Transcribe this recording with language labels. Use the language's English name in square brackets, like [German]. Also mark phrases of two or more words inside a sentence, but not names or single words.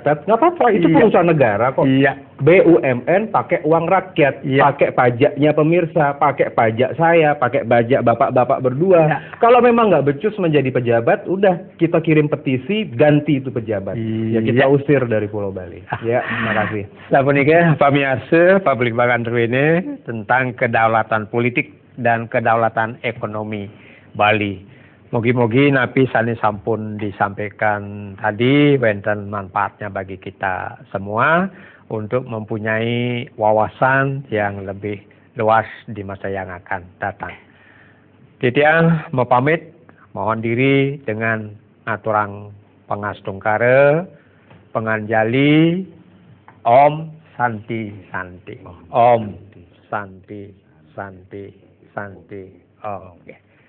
[Indonesian] Nggak apa-apa, itu perusahaan negara kok. BUMN pakai uang rakyat, pakai pajaknya pemirsa, pakai pajak saya, pakai pajak bapak-bapak berdua. Kalau memang nggak becus menjadi pejabat, udah kita kirim petisi ganti itu pejabat. Ya kita usir dari Pulau Bali. Ya, terima kasih. [Balinese] Sapunika pamiarsa [Indonesian] Publik Bakantu ini tentang kedaulatan politik dan kedaulatan ekonomi Bali. [Balinese] Mogi-mogi napi sani sampun [Indonesian] disampaikan tadi wenten manfaatnya bagi kita semua untuk mempunyai wawasan yang lebih luas di masa yang akan datang. Titiang mau pamit, mohon diri dengan [Balinese] aturang pangastungkara, penganjali, [Sanskrit] Om Santi Santi. Om Santi Santi Santi. Om.